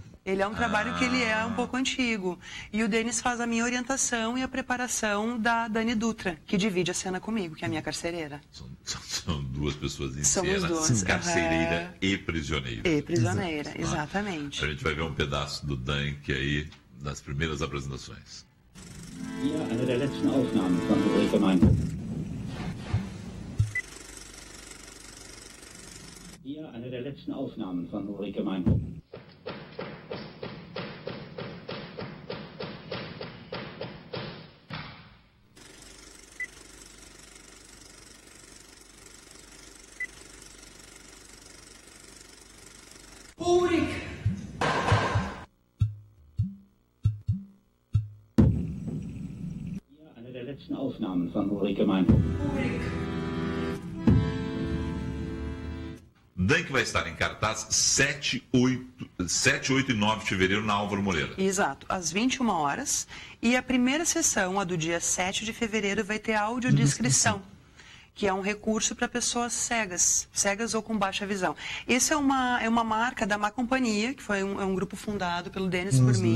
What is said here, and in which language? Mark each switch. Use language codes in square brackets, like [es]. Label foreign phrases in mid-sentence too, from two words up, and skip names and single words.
[pt] Ele é um trabalho que ele é um pouco antigo. E o Denis faz a minha orientação e a preparação da Dani Dutra, que divide a cena comigo, que é a minha carcereira. São duas pessoas em Somos cena, duas. Carcereira e prisioneira. E prisioneira, exatamente. A gente vai ver um pedaço do Dunk aí nas primeiras apresentações. [de] Hier eine der letzten Aufnahmen von Ulrike Meinhof. Hier eine der letzten Aufnahmen von Ulrike Meinhof. Ulrike! Hier eine der letzten Aufnahmen von Ulrike Meinhof. [pt] Dunk vai estar em cartaz 7, 8 e 9 de fevereiro na Álvaro Moreira. Exato, às 21 horas. E a primeira sessão, a do dia 7 de fevereiro, vai ter audiodescrição, que é um recurso para pessoas cegas ou com baixa visão. Essa é uma marca da Má Companhia, que foi um grupo fundado pelo Denis por mim.